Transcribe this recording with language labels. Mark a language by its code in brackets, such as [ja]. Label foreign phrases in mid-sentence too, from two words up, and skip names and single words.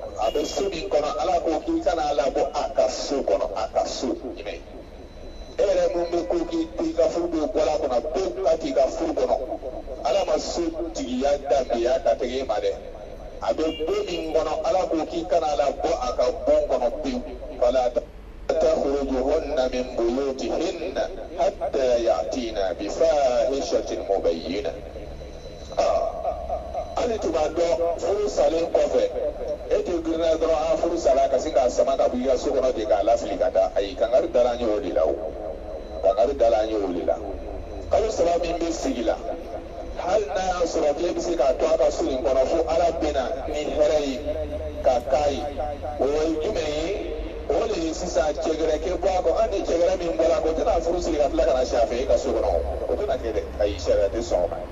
[bm] a bɛ so min kɔnɔ ala ko k'i kana labɔ a ka so kɔnɔ a ka so ɲinɛ e yɛrɛ mun bɛ ko k'i t'i ka furu bɛ bɔ a kɔnɔ pewu ka k'i ka furu kɔnɔ ala ma so tigiya danbeya ka tɛgɛ e ma dɛ a bɛ bon min kɔnɔ ala ko k'i kana labɔ a ka bon kɔnɔ pewu wala [ar] تخرجهن من بيوتهن حتى يأتينا بفاحشة مبينة [bm] ali tuma dɔn furu salen kɔfɛ e tɛ girinna dɔrɔn a furu sala ka se k'a sama ka bɔ i ka so kɔnɔ ten k'a lafili ka taa ayi kangari dala an ye o de la o kangari dala an ye o de la kalo saba min bɛ sigi la hali n'a y'a sɔrɔ k'e bɛ se k'a to a ka so in kɔnɔ fo ala bɛna ni hɛrɛ ye ka k'a ye o ye jumɛn ye o de ye sisan cɛgɛrɛ kɛ bɔ a kɔ an ni cɛgɛrɛ min bɔra ko tɛna furu sigi ka tila ka na si a fɛ e ka so kɔnɔ o tɛna kɛ dɛ ayi sariya tɛ sɔn o ma.